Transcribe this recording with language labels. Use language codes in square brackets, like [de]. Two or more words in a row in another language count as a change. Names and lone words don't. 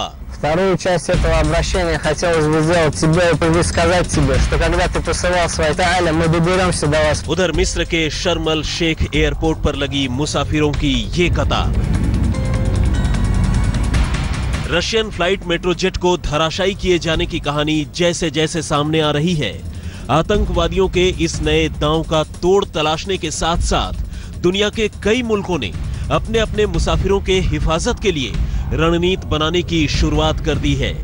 [ru] Вторую часть этого обращения хотелось бы сделать тебе и сказать тебе, что когда ты посылал свои тайны, мы доберемся до вас. [hi] उधर मिस्र के शर्म अल शेख एयरपोर्ट पर लगी मुसाफिरों की ये कतार। [en] Russian flight [hi] मेट्रोजेट को धराशायी किए जाने की कहानी जैसे जैसे सामने आ रही है, आतंकवादियों के इस नए दांव का तोड़ तलाशने के साथ साथ दुनिया के कई मुल्कों ने अपने अपने मुसाफिरों के हिफाजत के लिए रणनीति बनाने की शुरुआत कर दी है।